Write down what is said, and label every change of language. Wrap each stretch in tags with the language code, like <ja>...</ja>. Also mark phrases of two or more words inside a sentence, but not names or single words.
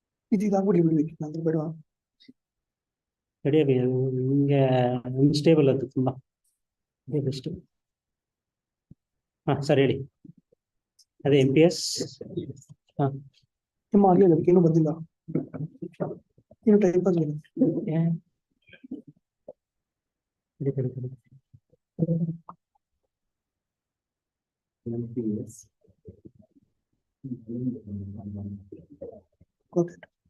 <ta>இதுதான் கூட இப்படி வைக்கலாம் போயிடுவான். கிடையாது, இங்கே அன்ஸ்டேபிள் அது ஃபுல்லாக. அதே பெஸ்ட்டு.</ta> <kn>ಸರಿ ಹೇಳಿ. ಅದೇ MPS. ನಿಮ್ಮ ಆಗಲಿಲ್ಲ, ಅದಕ್ಕೆ ಏನೂ ಬಂದಿಲ್ಲ, ಏನು</kn> <en>time pass</en> <kn>ಇಲ್ಲ. MPS.</kn> <en>Got it.</en>